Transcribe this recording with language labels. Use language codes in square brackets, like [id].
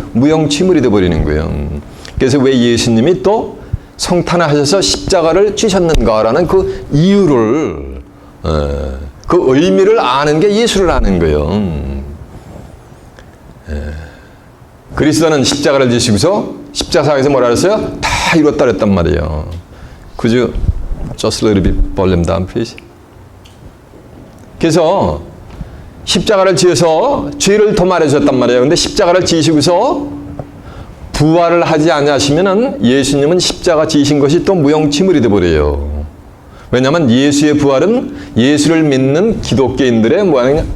[ko] 무용지물이 되어버리는 거예요. 그래서 왜 예수님이 또 성탄을 하셔서 십자가를 쥐셨는가라는 그 이유를, 그 의미를 아는 게 예수를 아는 거예요. 그리스도는 십자가를 지시고서 십자가상에서 뭐라 그랬어요? 다 이뤘다 그랬단 말이에요. [en] Could you just a little bit volume down, please? [ko] 그래서 십자가를 지어서 죄를 도말해 주셨단 말이에요. 근데 십자가를 지시고서 부활을 하지 않으시면은 예수님은 십자가 지신 것이 또 무용지물이 되어버려요. 왜냐하면 예수의 부활은 예수를 믿는 기독교인들의 뭐하냐?